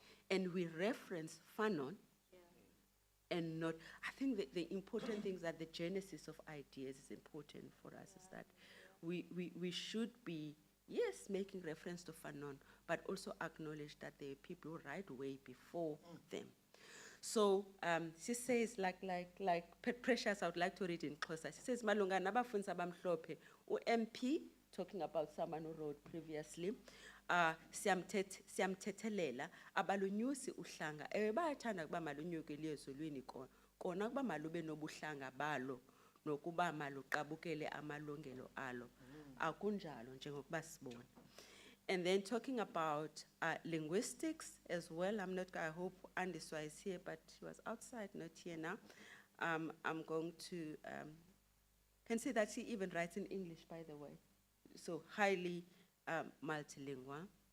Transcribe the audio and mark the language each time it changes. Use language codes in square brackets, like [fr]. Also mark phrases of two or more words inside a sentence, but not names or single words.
[en] and we reference Fanon and not, I think the important thing is that the genesis of ideas is important for us, is that we should be, yes, making reference to Fanon, but also acknowledge that there are people who write way before them. So she says, like Precious, I would like to read in closer. She says, [xh] Malunga nabafunzi abamhlophe, [en] MP, talking about someone who wrote previously, [xh] siyamthethelela abalunyusi uhlanga bayathanda kuba malunyuke elizulwini kona kuba malube nobuhlanga balo nokuba maluqabukele amalungelo alo akunjalo njengokuba sibona. [en] And then talking about linguistics as well, I hope Andiswa is here, but she was outside, not here now. I'm going to, can see that she even writes in English, by the way. So highly multilingual.